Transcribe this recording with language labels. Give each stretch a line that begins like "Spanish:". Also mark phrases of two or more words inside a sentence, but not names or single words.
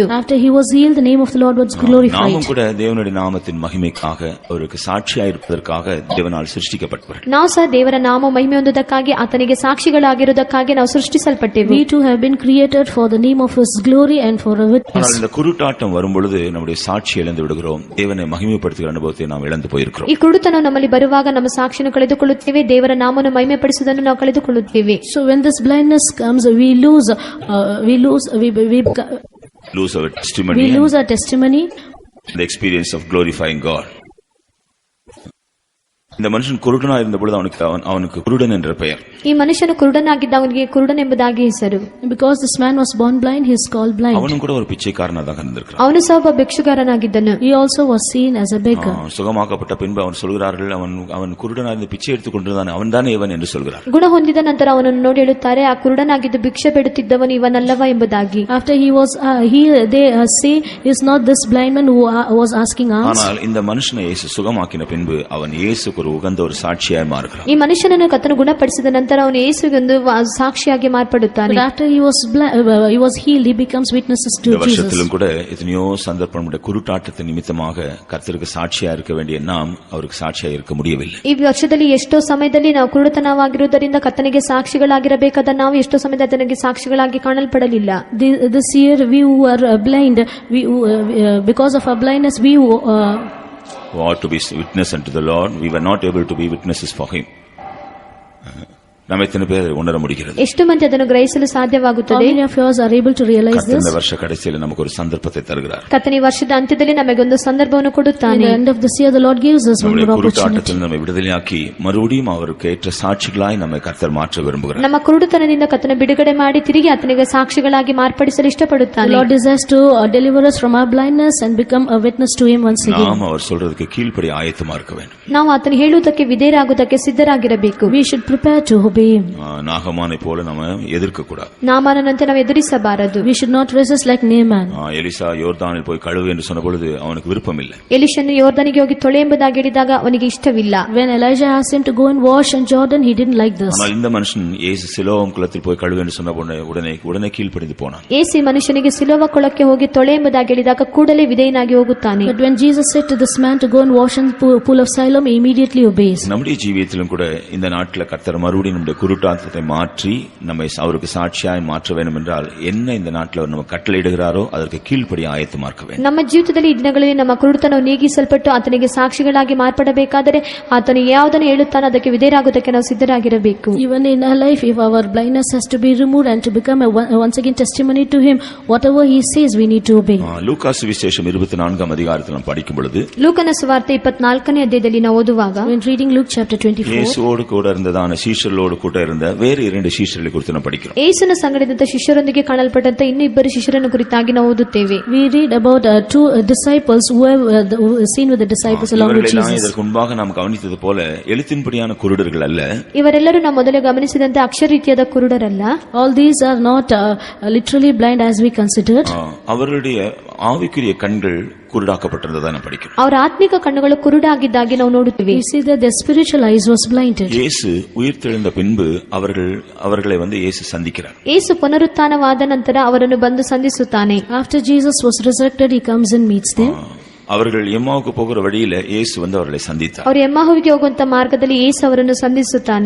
English: After he was healed, the name of the Lord was glorified.
Tamil: நாமும் கூட தேவனுடைய நாமத்தின் மகிமைக்காக அவருக்கு சாட்சியாக இருப்பதற்காக தேவனால் சிருஷ்டிக்கப்பட்டவர்கள்.
Kannada: ನಾವು ಸಹ ದೇವರ ನಾಮ ಮಹಿಮೆ ಹೊಂದುವುದಕ್ಕಾಗಿ ಆತನಿಗೆ ಸಾಕ್ಷಿಗಳಾಗಿರುವುದಕ್ಕಾಗಿ ನಾವು ಸೃಷ್ಟಿಸಲ್ಪಟ್ಟೆವು.
English: We too have been created for the name of his glory and for a witness.
Tamil: ஆனால் இந்த குருட்டாட்டம் வரும்பொழுது நம்முடைய சாட்சி இழந்து விடுகிறோம். தேவனை மகிமைப்படுத்துகிற அனுபவத்தை நாம் இழந்து போயிருக்கிறோம்.
Kannada: ಈ ಕುರುಡತನ ನಮ್ಮಲ್ಲಿ ಬರುವಾಗ ನಮ್ಮ ಸಾಕ್ಷಿಯನ್ನು ಕಳೆದುಕೊಳ್ಳುತ್ತೇವೆ, ದೇವರ ನಾಮವನ್ನು ಮಹಿಮೆಪಡಿಸುವುದನ್ನು ನಾವು ಕಳೆದುಕೊಳ್ಳುತ್ತೇವೆ.
English: So when this blindness comes, we lose Lose our testimony our testimony. and the experience of glorifying God.
Tamil: இந்த மனுஷன் குருடனா இருந்த பொழுது அவனுக்கு குருடன் என்ற பெயர்.
Kannada: ಈ ಮನುಷ್ಯನು ಕುರುಡನಾಗಿದ್ದ ಅವನಿಗೆ ಕುರುಡನ್ ಎಂಬುದಾಗಿ ಹೆಸರು.
English: Because this man was born blind, he is called blind.
Tamil: அவனும் கூட ஒரு பிச்சைக்காரனாக இருந்திருக்கிறான்.
Kannada: ಅವನು ಸಹ ಒಬ್ಬ ಭಿಕ್ಷುಗಾರನಾಗಿದ್ದನು.
English: He also was seen as a beggar.
Tamil: சுகமாக்கப்பட்ட பின்பு அவன் சொல்கிறார்கள், அவன் குருடனா இருந்து பிச்சை எடுத்துக் கொண்டிருந்தான், அவன் தானே இவன் என்று சொல்கிறார்.
Kannada: ಗುಣ ಹೊಂದಿದ ನಂತರ ಅವನನ್ನು ನೋಡಿ ಹೇಳುತ್ತಾರೆ, ಆ ಕುರುಡನಾಗಿದ್ದು ಭಿಕ್ಷೆ ಬೇಡುತ್ತಿದ್ದವನು ಇವನಲ್ಲವ ಎಂಬುದಾಗಿ.
English: After he was healed, they say, is not this blind man who was asking us?
Tamil: ஆனால் இந்த மனுஷனை இயேசு சுகமாக்கின பின்பு அவன் இயேசுக்கு ஒரு உகந்த ஒரு சாட்சியாய் மாறுகிறான்.
Kannada: ಈ ಮನುಷ್ಯನನ್ನು ಕರ್ತನು ಗುಣಪಡಿಸಿದ ನಂತರ ಅವನು ಯೇಸುವಿಗೆ ಒಂದು ಸಾಕ್ಷಿಯಾಗಿ ಮಾರ್ಪಡುತ್ತಾನೆ.
English: But after he was healed, he becomes witnesses to
Tamil: இந்த
English: Jesus.
Tamil: வருஷத்திலும் கூட எத்தனையோ சந்தர்ப்பங்களுடைய குருட்டாட்டத்தின் நிமித்தமாக கர்த்தருக்கு சாட்சியா இருக்க வேண்டிய நாம் அவருக்கு சாட்சியா இருக்க முடியவில்லை.
Kannada: ಈ ವರ್ಷದಲ್ಲಿ ಎಷ್ಟೋ ಸಮಯದಲ್ಲಿ ನಾವು ಕುರುಡತನವಾಗಿರುವುದರಿಂದ ಕರ್ತನಿಗೆ ಸಾಕ್ಷಿಗಳಾಗಿರಬೇಕಾದ ನಾವು ಎಷ್ಟೋ ಸಮಯದ ಆತನಿಗೆ ಸಾಕ್ಷಿಗಳಾಗಿ ಕಾಣಲ್ಪಡಲಿಲ್ಲ.
English: This year we who are blind, because of our blindness, we who who ought to be witness unto the Lord, we were not able to be witnesses for him.
Tamil: நம்ம எத்தனை பேர் உணர முடிகிறது?
Kannada: ಎಷ್ಟು ಮಂದಿ ಅದನ್ನು ಗ್ರಹಿಸಲು
English: how
Kannada: ಸಾಧ್ಯವಾಗುತ್ತದೆ?
English: many of us are able to realize
Tamil: கர்த்தர்
English: this?
Tamil: இந்த வருஷ கடைசியில் நமக்கு ஒரு சந்தர்ப்பத்தை தருகிறார்.
Kannada: ಕರ್ತನ ಈ ವರ್ಷದ ಅಂತ್ಯದಲ್ಲಿ ನಮಗೊಂದು ಸಂದರ್ಭವನ್ನು
English: In
Kannada: ಕೊಡುತ್ತಾನೆ.
English: the end of this year, the Lord gives us one
Tamil: நம்முடைய
English: more opportunity.
Tamil: குருட்டாட்டத்தில் நம்மை விடுதலையாக்கி மறுபடியும் அவருக்கு ஏற்ற சாட்சிகளாய் நம்மை கர்த்தர் மாற்ற விரும்புகிறார்.
Kannada: ನಮ್ಮ ಕುರುಡುತನದಿಂದ ಕರ್ತನ ಬಿಡುಗಡೆ ಮಾಡಿ ತಿರುಗಿ ಆತನಿಗೆ ಸಾಕ್ಷಿಗಳಾಗಿ ಮಾರ್ಪಡಿಸಲು
English: The
Kannada: ಇಷ್ಟಪಡುತ್ತಾನೆ.
English: Lord desires to deliver us from our blindness and become a witness to him once again.
Tamil: நாம் அவர் சொல்றதுக்கு கீழ்ப்படி ஆயத்தமா இருக்க வேண்டும்.
Kannada: ನಾವು ಆತನು ಹೇಳುವುದಕ್ಕೆ ವಿಧೇಯರಾಗುವುದಕ್ಕೆ ಸಿದ್ಧರಾಗಿರಬೇಕು.
English: We should prepare to obey him.
Tamil: நாகமானை போல நம்ம எதிர்க்க கூடாது.
Kannada: ನಾಮಾನಂತೆ ನಾವು ಎದುರಿಸಬಾರದು.
English: We should not resist like Naaman.
Tamil: எலிசா யோர்தானில் போய் கழுவு என்று சொன்ன பொழுது அவனுக்கு விருப்பம் இல்லை.
Kannada: ಎಲಿಷನು ಯೋರ್ದನಿಗೆ ಹೋಗಿ ತೊಳೆ ಎಂಬುದಾಗಿ ಹೇಳಿದಾಗ ಅವನಿಗೆ ಇಷ್ಟವಿಲ್ಲ.
English: When Elijah asked him to go and wash in Jordan, he didn't like this.
Tamil: ஆனால் இந்த மனுஷன் இயேசு சிலோவாம் குளத்தில் போய் கழுவு என்று சொன்ன உடனே கீழ்ப்படிந்து போனான்.
Kannada: ಏಸಿ ಮನುಷ್ಯನಿಗೆ ಸಿಲೋವ ಕೊಳಕ್ಕೆ ಹೋಗಿ ತೊಳೆ ಎಂಬುದಾಗಿ ಹೇಳಿದಾಗ ಕೂಡಲೇ ವಿಧೇಯನಾಗಿ ಹೋಗುತ್ತಾನೆ.
English: But when Jesus said to this man to go and wash in the pool of Siloam, he immediately obeys.
Tamil: நம்முடைய ஜீவியத்திலும் கூட இந்த நாட்டில் கர்த்தர் மறுபடியும் நம்முடைய குருட்டாட்டத்தை மாற்றி நம்மை அவருக்கு சாட்சியாய் மாற்ற வேண்டும் என்றால் என்ன இந்த நாட்டில் நம்ம கட்டளையிடுகிறாரோ அதற்கு கீழ்ப்படி ஆயத்தமா இருக்க வேண்டும்.
Kannada: ನಮ್ಮ ಜೀವಿತದಲ್ಲಿ ಈ ದಿನಗಳಲ್ಲಿ ನಮ್ಮ ಕುರುಡುತನವು ನೀಗಿಸಲ್ಪಟ್ಟು ಆತನಿಗೆ ಸಾಕ್ಷಿಗಳಾಗಿ ಮಾರ್ಪಡಬೇಕಾದರೆ ಆತನು ಯಾವುದನ್ನು ಹೇಳುತ್ತಾನೋ ಅದಕ್ಕೆ ವಿಧೇಯರಾಗುವುದಕ್ಕೆ ನಾವು ಸಿದ್ಧರಾಗಿರಬೇಕು.
English: Even in our life, if our blindness has to be removed and to become once again testimony to him, whatever he says, we need to obey.
Tamil: லூக்கா சுவிசேஷம் 24ஆம் அதிகாரத்தில் நாம் படிக்கும் பொழுது
Kannada: ಲೂಕನ ಸುವಾರ್ತೆ 24ನೇ ಅಧ್ಯಾಯದಲ್ಲಿ ನಾವು ಓದುವಾಗ
English: When reading Luke chapter 24,
Tamil: இயேசுவோடு கூட இருந்ததான சீஷர்களோடு கூட இருந்த வேறு 2 சீஷர்களை குறித்து நாம் படிக்கிறோம்.
Kannada: ಯೇಸುವಿನ ಸಂಗಡದಂತ ಶಿಷ್ಯರೊಂದಿಗೆ ಕಾಣಲ್ಪಟ್ಟಂತ ಇನ್ನೂ ಇಬ್ಬರು ಶಿಷ್ಯರನ್ನು ಕುರಿತಾಗಿ ನಾವು ಓದುತ್ತೇವೆ.
English: we read about two disciples who were seen with the disciples along with
Tamil: இவர்களெல்லாம்
English: Jesus.
Tamil: இதற்கு முன்பாக நாம் கவனித்தது போல எழுத்தின்படியான குருடர்கள் அல்ல.
Kannada: ಇವರೆಲ್ಲರೂ ನಾವು ಮೊದಲೇ ಗಮನಿಸಿದಂತೆ ಅಕ್ಷರೀತಿಯಾದ ಕುರುಡರಲ್ಲ.
English: All these are not literally blind as we considered.
Tamil: அவர்களுடைய ஆவிக்குரிய கண்கள் குருடாக்கப்பட்டிருந்ததை நாம் படிக்கிறோம்.
Kannada: ಅವರ ಆತ್ಮಿಕ ಕಣ್ಣುಗಳು ಕುರುಡಾಗಿದ್ದಾಗಿ ನಾವು ನೋಡುತ್ತೇವೆ.
English: We see that their spiritual eyes was blinded.
Tamil: இயேசு உயிர்த்தெழுந்த பின்பு அவர்களை இயேசு சந்திக்கிறார்.
Kannada: ಯೇಸು ಪುನರುತ್ಥಾನವಾದ ನಂತರ ಅವರನ್ನು ಬಂದು ಸಂಧಿಸುತ್ತಾನೆ.
English: After Jesus was resurrected, he comes and meets them.
Tamil: அவர்கள் எம்மாவுக்கு போகிற வழியில இயேசு அவர்களை சந்தித்தார்.
Kannada: ಅವರು ಎಮ್ಮಾಹುವಿಗೆ ಹೋಗುವಂತ ಮಾರ್ಗದಲ್ಲಿ ಯೇಸು ಅವರನ್ನು ಸಂಧಿಸುತ್ತಾನೆ.